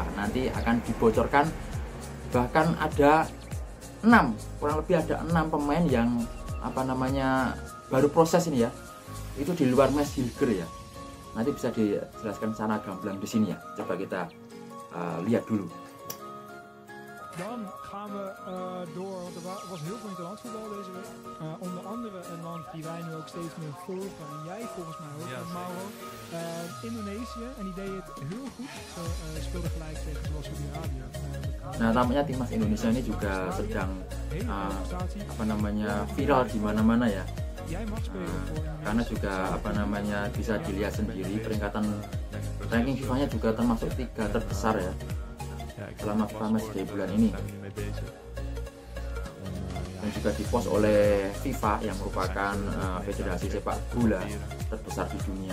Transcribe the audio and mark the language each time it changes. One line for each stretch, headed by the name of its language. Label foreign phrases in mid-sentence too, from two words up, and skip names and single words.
Indonesian: Nanti akan dibocorkan, bahkan ada kurang lebih ada 6 pemain yang baru proses ini ya. Itu di luar Mas Hilger ya. Nanti bisa dijelaskan secara gamblang di sini ya. Coba kita lihat dulu.
Dutch: Dan gaan we door, want er was heel veel interland voetbal deze week. Onder andere een land die wij nu ook steeds meer volgen, en jij volgens mij ook, Mauro. Indonesië, en die deed het heel goed. Ze speelden gelijk tegen Saudi-Arabië.
Indonesian: Nah, namanya timnas Indonesia ini juga sedang viral di mana-mana ya. Karena juga bisa dilihat sendiri peringkatan ranking FIFA-nya juga termasuk 3 terbesar ya selama FIFA Matchday bulan ini, dan juga dipost oleh FIFA yang merupakan federasi sepak bola terbesar di dunia.